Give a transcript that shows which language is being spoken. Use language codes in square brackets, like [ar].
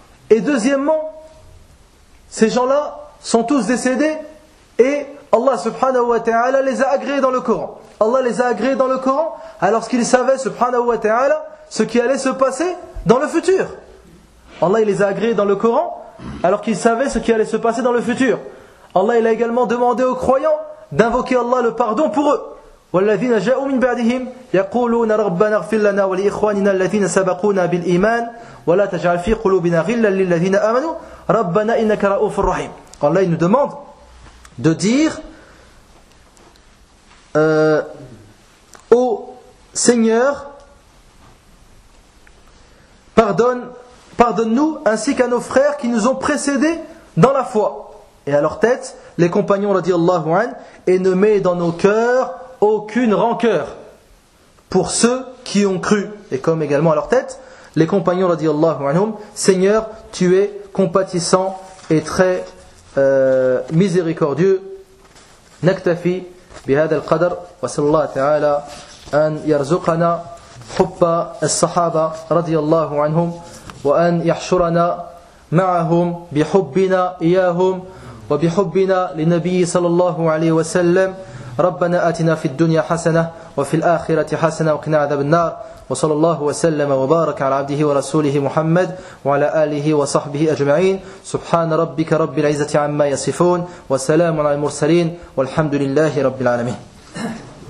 [fr] Et deuxièmement, ces gens-là sont tous décédés et Allah subhanahu wa ta'ala les a agréés dans le Coran. Allah les a agréés dans le Coran alors qu'il savait subhanahu wa ta'ala ce qui allait se passer dans le futur. Allah il les a agréés dans le Coran alors qu'il savait ce qui allait se passer dans le futur. Allah il a également demandé aux croyants d'invoquer Allah le pardon pour eux. [ar] والذين جاءوا من بعدهم يقولون ربنا اغفر لنا ولإخواننا الذين سبقونا بالإيمان ولا تجعل في قلوبنا غلا للذين آمنوا ربنا إنك رؤوف رحيم. [fr] Allah il nous demande de dire ô Seigneur, pardonne-nous ainsi qu'à nos frères qui nous ont précédés dans la foi. Et à leur tête, les compagnons ont dit Allahu an, et ne met dans nos cœurs aucune rancœur pour ceux qui ont cru. Et comme également à leur tête, les compagnons ont dit Allahu anhum, Seigneur, tu es compatissant et très miséricordieux. [ar] Naktafi bihad al-qadr wa sallallahu ta'ala an yarzuqana حب الصحابة رضي الله عنهم وأن يحشرنا معهم بحبنا إياهم وبحبنا لنبي صلى الله عليه وسلم ربنا آتنا في الدنيا حسنة وفي الآخرة حسنة وقنا عذاب النار وصلى الله وسلم وبارك على عبده ورسوله محمد وعلى آله وصحبه أجمعين سبحان ربك رب العزة عما يصفون وسلام على المرسلين والحمد لله رب العالمين